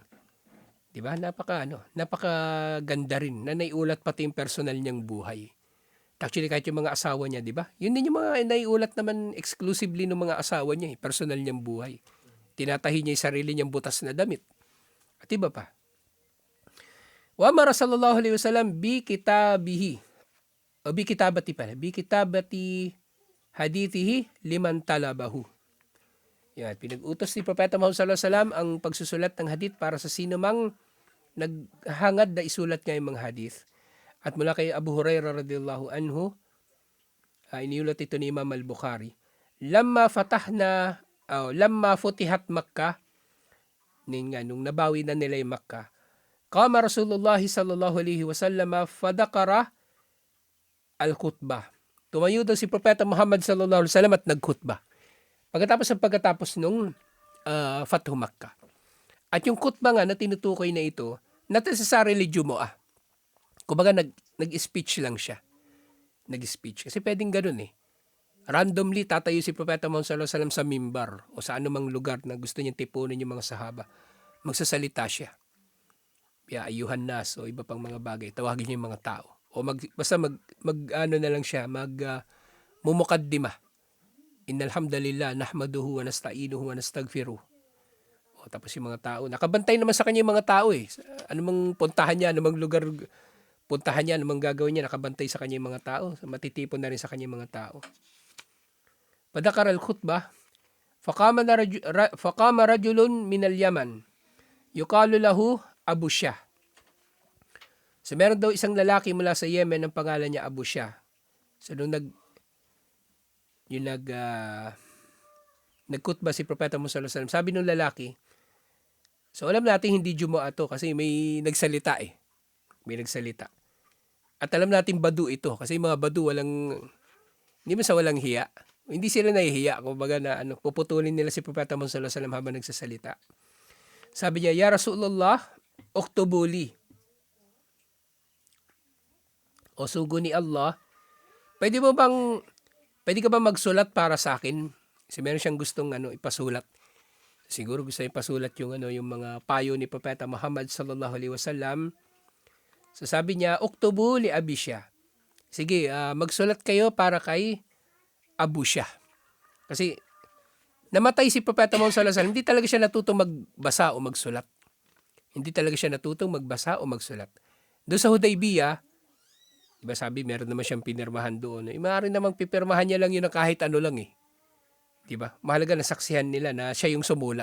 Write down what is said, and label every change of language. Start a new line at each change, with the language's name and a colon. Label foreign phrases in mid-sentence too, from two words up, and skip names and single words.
Filipino: 'Di ba? Napakaganda rin na naiulat pati yung personal niyang buhay. Actually kahit yung mga asawa niya, 'di ba? Yun din yung mga naiulat naman exclusively ng mga asawa niya, personal niyang buhay. Tinatahi niya yung sarili niyang butas na damit. At iba pa.
Arabic: وأمر صلى الله عليه وسلم بكتابه.
Filipino: O
Arabic: بكتابة
Filipino: pala.
Arabic: بكتابة حديثه لمن طلبه.
Filipino: Yan, pinag-utos ni Propeta Muhammad
Arabic: صلى الله عليه وسلم
Filipino: ang pagsusulat ng hadith para sa sino mang naghangad na isulat nga yung mga hadith. At mula kay Abu Hurairah
Arabic: رضي الله عنه,
Filipino: iniulat ito ni Imam al-Bukhari.
Arabic: لما فتحت مكة,
Filipino: nung nabawi na nila yung Makkah,
Arabic: قام رسول الله صلى الله عليه وسلم فذكر الخطبة.
Filipino: Tumayo daw si Propeta Muhammad
Arabic: صلى الله عليه وسلم
Filipino: at nagkhutbah. Pagkatapos nung Fathu Makkah. At yung khutbah nga na tinutukoy na ito,
English: not necessarily Jumu'ah.
Filipino: Kumbaga nag-speech lang siya. Nag-speech. Kasi pwedeng ganun eh. Randomly tatayo si Propeta Muhammad
Arabic: صلى الله عليه وسلم
Filipino: sa mimbar o sa anumang lugar na gusto niyang tipunin yung mga sahaba. Magsasalita siya.
Arabic: يا أيها الناس
Filipino: o iba pang mga bagay. Tawagin niya yung mga tao. O basta ano na lang siya, mumukaddimah.
Arabic: إن الحمد لله نحمده ونستعينه ونستغفره.
Filipino: O tapos yung mga tao, nakabantay naman sa kanya yung mga tao eh. Anumang puntahan niya, anumang lugar puntahan niya, anumang gagawin niya, nakabantay sa kanya yung mga tao. Matitipon na rin sa kanya yung mga tao.
Arabic: فذكر الخطبة, فقام رجل من اليمن. يقال له أبو شاه.
Filipino: So meron daw isang lalaki mula sa Yemen ang pangalan niya Abu Shah. So nung nagkutba si Propeta Muhammad
Arabic: صلى الله عليه وسلم,
Filipino: sabi ng lalaki, so alam natin hindi Jumu'ah to kasi may nagsalita eh. May nagsalita. At alam natin badu ito kasi mga badu hindi man sa walang hiya. Hindi sila nahihiya. Kumbaga na puputulin nila si Propeta Muhammad
Arabic: صلى الله عليه وسلم
Filipino: habang nagsasalita. Sabi niya,
Arabic: يا رسول الله اكتب لي.
Filipino: O sugo ni Allah, pwede ka ba magsulat para sa akin? Kasi meron siyang gustong ipasulat. Siguro gusto niya ipasulat yung mga payo ni Propeta Muhammad
Arabic: صلى الله عليه وسلم.
Filipino: So sabi niya,
Arabic: اكتبوا لأبي شاه.
Filipino: Sige, magsulat kayo para kay Abu Shah. Kasi namatay si Propeta Muhammad
Arabic: صلى الله عليه وسلم,
Filipino: hindi talaga siya natutong magbasa o magsulat. Hindi talaga siya natutong magbasa o magsulat. Doon sa Hudaybiyah, diba sabi, meron naman siyang pinirmahan doon. Maaari namang pipirmahan niya lang yun na kahit ano lang eh. Diba? Mahalaga na saksihan nila na siya yung sumulat.